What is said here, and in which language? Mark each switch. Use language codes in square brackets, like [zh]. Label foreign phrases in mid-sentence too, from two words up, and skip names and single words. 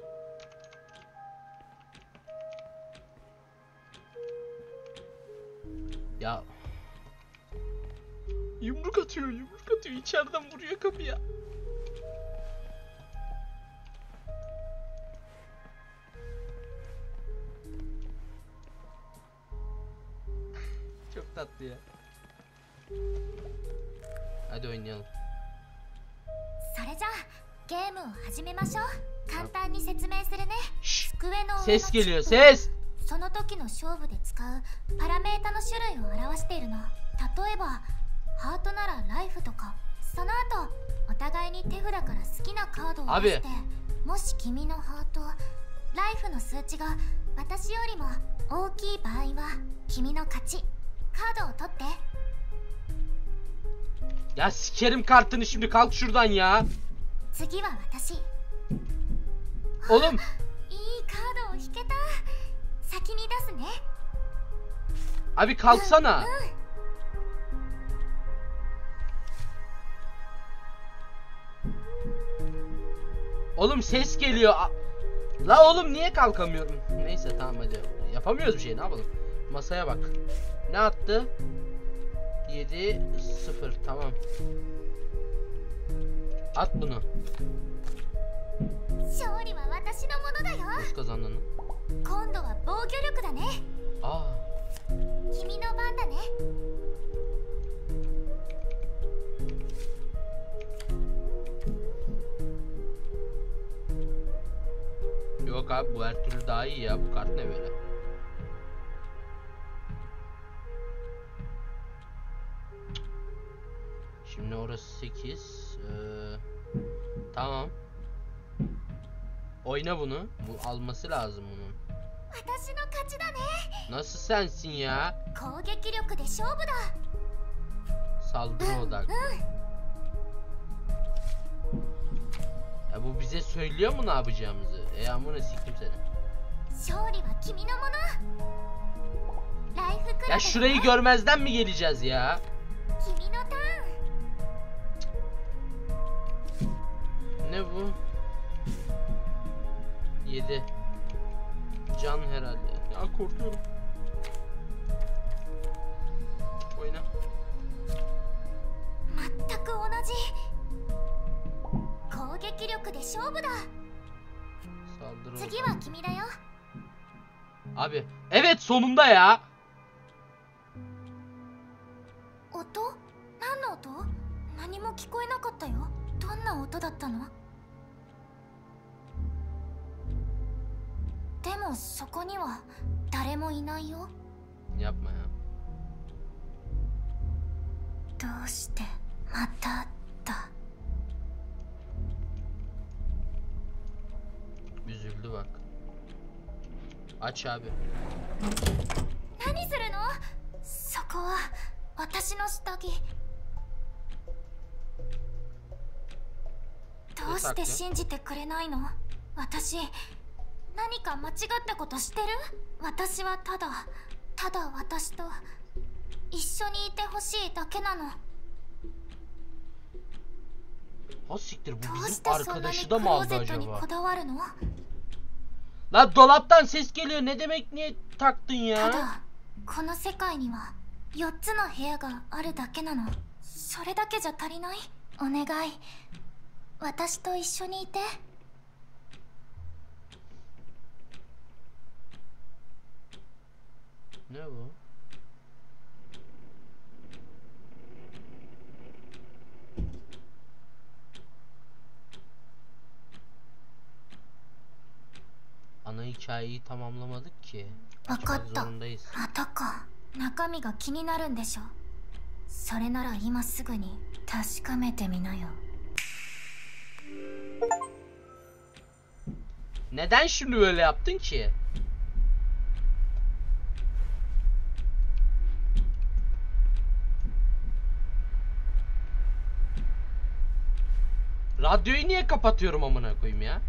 [tr] Ya yumruk atıyor içeriden vuruyor kapıya. Çok tatlı ya. Hadi oynayalım. [ja] それじゃあゲームを始めましょう。簡単に説明するね。机の上の [tr] Ses geliyor, ses. [ja] その時の勝負で使うパラメータの種類を表しているの。例えばハートならライフとか。その後お互いに手札から好きなカードを出して、もし君のハートライフの数値が私よりも大きい場合は君の勝ち。カードを取って。 [tr] Ya sikerim kartını şimdi, kalk şuradan ya. [ja] 次は私。 [tr] Oğlum [ja] いいカードを引けた。先に出すね。 [tr] abi kalksana. Oğlum ses geliyor. La oğlum niye kalkamıyorum? Neyse tamam hadi. Yapamıyoruz bir şey, ne yapalım? Masaya bak. Ne attı? 7-0 tamam. At bunu. [ja] 勝利は私のものだよ。 [tr] Nasıl kazandın? [ja] 今度は防御力だね。 Aa. 君の番だね。 [tr] Yok abi bu her türlü daha iyi ya, bu kart ne böyle? Şimdi orası 8. Tamam. Oyna bunu. Bu alması lazım bunun. [ja] 私の勝ちだね。 [tr] Nasıl sensin ya? [ja] 攻撃力で勝負だ。 [tr] Saldırı odaklı. Ya bu bize söylüyor mu ne yapacağımızı? Amına siktim seni. [ja] 勝利は君のもの。ライフクラブ。 [tr] Ya şurayı görmezden mi geleceğiz ya? [ja] 君のターン。 [tr] Ne bu? 7. Can herhalde. Ya korkuyorum. Oyna. [ja] まった攻撃力で勝負だ。 [tr] Saldırı [ja] 次 [tr] oradan. [ja] は君だよ。 [tr] Abi evet sonunda ya. [ja] 音？何の音？何も聞こえなかったよ。どんな音だったの？でもそこには誰もいないよ。 [tr] Yapma ya. [ja] どうしてまただ。 [tr] Üzüldü bak. Aç abi. [ja] 何するの？そこは私の下着。どうして信じてくれないの？私何か間違ったことしてる？私はただ私と一緒にいてほしいだけなの。 [tr] Ha siktir, bu [ja] どうし [tr] bizim [ja] てそんなに [tr] arkadaşı [ja] ク [tr] da mı [ja] ロー [tr] aldı [ja] ゼットに [tr] acaba? [ja] こだわるの？ [tr] Lan dolaptan ses geliyor, ne demek, niye taktın [ja] た [tr] ya? [ja] だこの世界には4つの部屋があるだけなの。それだけじゃ足りない？お願い、私と一緒にいて。 [tr] Ne bu? Ana hikayeyi tamamlamadık ki. [ja] わか [tr] Açmak [ja] った。 [tr] zorundayız. [ja] またか。中身が気になるんでしょ。それなら今すぐに確かめてみなよ。 [tr] Neden şimdi böyle yaptın ki? Radyoyu niye kapatıyorum amına koyayım ya?